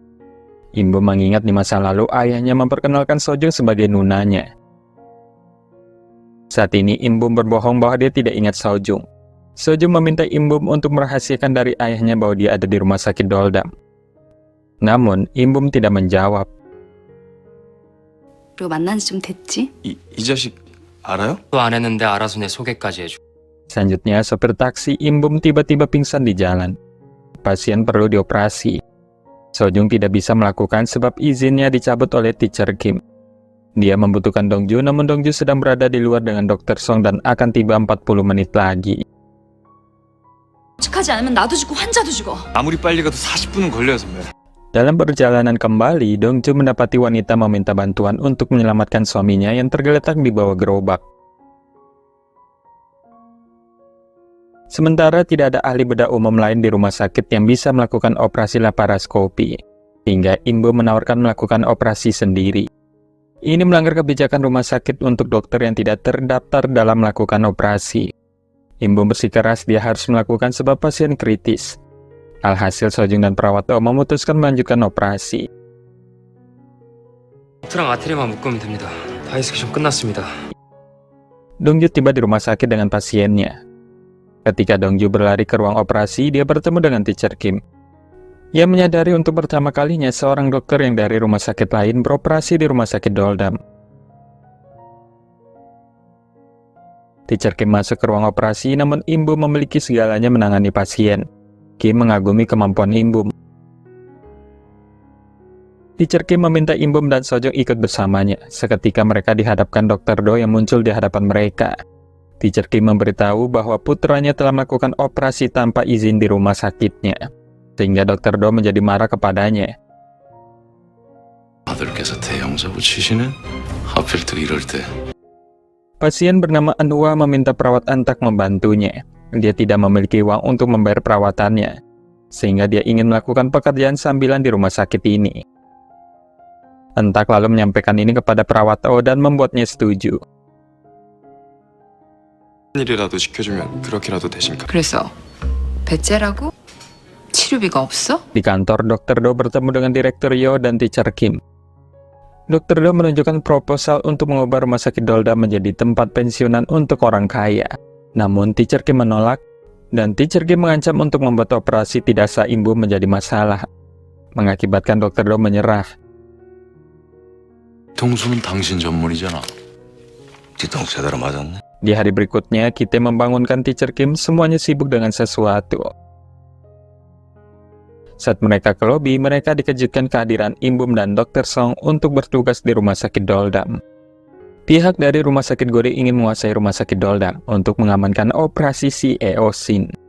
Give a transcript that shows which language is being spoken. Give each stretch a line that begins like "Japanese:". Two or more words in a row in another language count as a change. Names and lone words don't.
Indonesian: Inbum mengingat di masa lalu ayahnya memperkenalkan Sojung sebagai nunanya. Saat ini Im Bum berbohong bahwa dia tidak ingat Sojung. Sojung meminta Im Bum untuk merahasiakan dari ayahnya bahwa dia ada di rumah sakit Doldam. Namun Im Bum tidak menjawab.
Korean: 그리고 만난 지 좀 됐지? 이 자식 알아요? 또 안 했는데 알아서 내 소개까지 해줘.
Indonesian: Selanjutnya, sopir taksi Im Bum tiba-tiba pingsan di jalan. Pasien perlu dioperasi. Sojung tidak bisa melakukan sebab izinnya dicabut oleh teacher Kim. Dia membutuhkan Dongju, namun Dongju sedang berada di luar dengan Dr. Song dan akan tiba 40 menit lagi.
Korean: 축하지 않으면 나도 죽고 환자도 죽어. 아무리 빨리 가도 40분은 걸려요, 선배.
Indonesian: Dalam perjalanan kembali, Dongju mendapati wanita meminta bantuan untuk menyelamatkan suaminya yang tergeletak di bawah gerobak. Sementara tidak ada ahli bedah umum lain di rumah sakit yang bisa melakukan operasi laparoskopi, hingga Im Bum menawarkan melakukan operasi sendiri. Ini melanggar kebijakan rumah sakit untuk dokter yang tidak terdaftar dalam melakukan operasi. Im Bum bersikeras dia harus melakukan sebab pasien kritis. Alhasil Sojung dan perawat O memutuskan melanjutkan operasi.
Korean: 트랑 아테리만 묶으면 됩니다. 바이스케션 끝났습니다.
Indonesian: Dongju tiba di rumah sakit dengan pasiennya. Ketika Dongju berlari ke ruang operasi, dia bertemu dengan teacher Kim. Ia menyadari untuk pertama kalinya seorang dokter yang dari rumah sakit lain beroperasi di rumah sakit Doldam. Teacher Kim masuk ke ruang operasi, namun Im Bum memiliki segalanya menangani pasien. Kim mengagumi kemampuan Im Bum. Teacher Kim meminta Im Bum dan Sojung ikut bersamanya. Seketika mereka dihadapkan Dr. Do yang muncul di hadapan mereka. Teacher Kim memberitahu bahwa putranya telah melakukan operasi tanpa izin di rumah sakitnya, sehingga Dr. Do menjadi marah kepadanya.
Korean: 아들께서 대형사고 치시네? 하필 또 이럴 때.
Indonesian: Pasien bernama Anwa meminta perawat Antak membantunya. Dia tidak memiliki uang untuk membayar perawatannya, sehingga dia ingin melakukan pekerjaan sambilan di rumah sakit ini. Antak lalu menyampaikan ini kepada perawat O dan membuatnya setuju.
Korean: 일이라도 지켜주면 그렇게라도 되십니까? 그래서 배째라고? 치료비가 없어?
Indonesian: Di kantor, Dr. Do bertemu dengan Direktur Yo dan teacher Kim. Dr. Do menunjukkan proposal untuk mengubah rumah sakit Doldam menjadi tempat pensiunan untuk orang kaya. Namun teacher Kim menolak, dan teacher Kim mengancam untuk membuat operasi tidak sah Im Bum menjadi masalah, mengakibatkan Dr. Do menyerah.
Korean: 동수는 당신 전문이잖아. 뒤통수 제대로 맞았네.
Indonesian: Di hari berikutnya, Kite membangunkan teacher Kim, semuanya sibuk dengan sesuatu. Saat mereka ke lobi, mereka dikejutkan kehadiran Im Bum dan Dr. Song untuk bertugas di rumah sakit Doldam. Pihak dari rumah sakit Gode ingin menguasai rumah sakit Doldam untuk mengamankan operasi CEO Shin.